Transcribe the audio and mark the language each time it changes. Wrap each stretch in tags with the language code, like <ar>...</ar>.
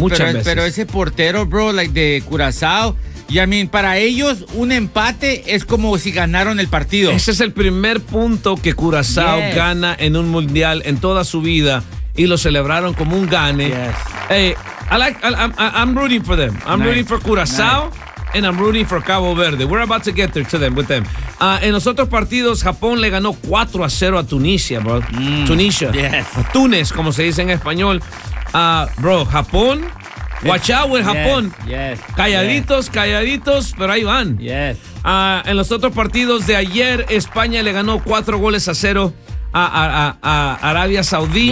<es>Muchas veces. Pero ese portero, bro, like de Curazao, y</es> <en>I mean,</en> <es>para ellos un empate es como si ganaron el partido. Ese es el primer punto que Curazao gana en un mundial en toda su vida y lo celebraron como un gane.</es> <en>Yes. I'm rooting for them. I'm rooting for Curazao and I'm rooting for Cabo Verde. We're about to get there to them with them.</en> <es>En los otros partidos, Japón le ganó 4-0 a Tunisia, bro.</es> <en>Tunisia. Yes.</en> <es>A Túnez, como se dice en español.</es> <en>Bro, Japón. Watch out with Japón. Yes.</en> <es>Calladitos, pero ahí van.</es> <en>Yes.</en> <es>En los otros partidos de ayer, España le ganó 4-0 a Arabia Saudí.</es>